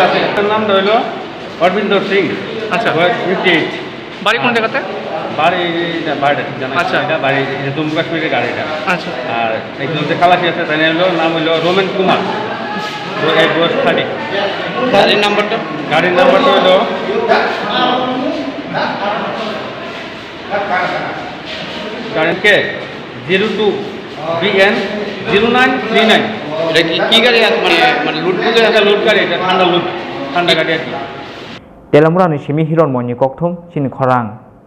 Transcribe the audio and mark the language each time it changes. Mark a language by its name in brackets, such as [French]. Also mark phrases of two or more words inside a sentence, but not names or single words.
[Bangla] আছে তার নামটা হলো অরবিন্দর সিং আচ্ছা 58 বাড়ি কোন জায়গাতে বাড়ি জানা আচ্ছা এটা বাড়ি জম্মু কাশ্মীরের গাড়িটা আচ্ছা আর একজন যে খালাসি আছে তার নাম হলো রোমেন কুমার বয়স 30 গাড়ির নাম্বারটা হলো গাড়িকে 02 BN 0939 এটা কি গাড়ি আছে মানে লুট করে এটা লুট গাড়ি এটা ঠান্ডা গাড়ি আর কি [Kok Borok] telamura ni simi hiron moni kokthum chini khorang